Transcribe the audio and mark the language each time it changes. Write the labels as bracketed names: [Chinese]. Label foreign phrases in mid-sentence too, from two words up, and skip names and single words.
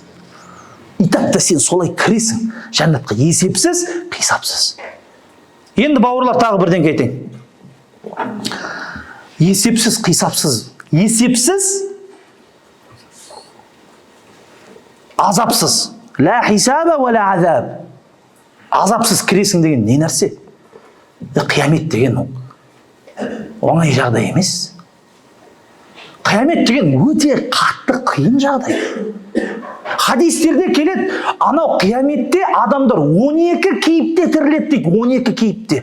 [Kazakh] Итакта сен солай кіресің, жәннатқа есепсіз, қисапсыз. Енді бауырлар тағы бірден кетейін. Есепсіз, қисапсыз. Есепсіз, азапсыз. [Arabic] لا حساب ولا عذاب. [Kazakh] Азапсыз кіресің деген не нәрсе? Қиямет деген оңай жағдай емес. Қиямет деген өте қатты қиын жағдай. Хадистерде келеді, анау қияметте адамдар 12 кейіпте тіріледі дейді, 12 кейіпте.